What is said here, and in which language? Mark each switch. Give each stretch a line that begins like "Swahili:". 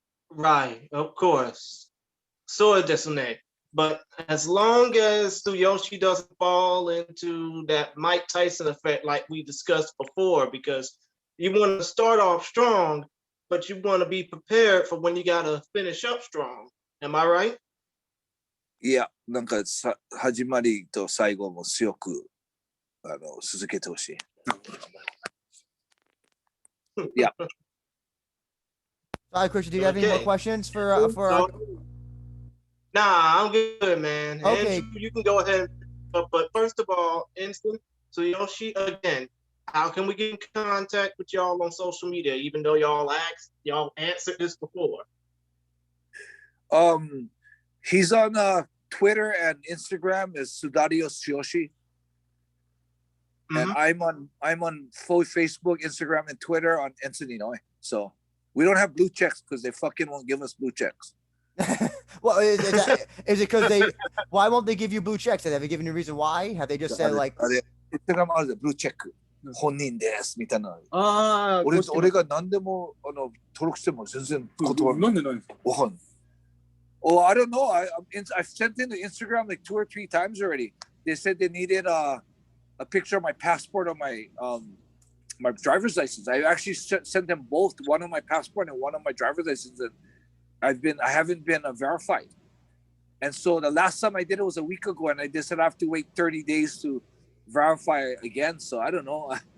English: Right, of course.
Japanese: So desu ne.
English: But as long as Tsuyoshi doesn't fall into that Mike Tyson effect like we discussed before, because you want to start off strong, but you want to be prepared for when you got to finish up strong. Am I right?
Japanese: いや、なんか始まりと最後も強く続けてほしい。
English: Yeah. Sorry, Christian, do you have any more questions for our... Nah, I'm good, man. Okay. Andrew, you can go ahead. But first of all, Enson, Tsuyoshi, again, how can we get in contact with y'all on social media, even though y'all answered this before? He's on Twitter and Instagram as Sudario Tsuyoshi. And I'm on full Facebook, Instagram, and Twitter on Enson Inoue. So we don't have blue checks because they fucking won't give us blue checks. Well, is it because why won't they give you blue checks? Have they given you a reason why? Have they just said like
Japanese: Instagram あるでblue check 本人ですみたいな。俺が何でも登録しても全然断る。なんでないんですか？わかんない。
English: Oh, I don't know. I've sent in the Instagram like 2 or 3 times already. They said they needed a picture of my passport or my my driver's license. I actually sent them both, one on my passport and one on my driver's license. And I haven't been verified. And so the last time I did it was a week ago, and they said I have to wait 30 days to verify again. So I don't know.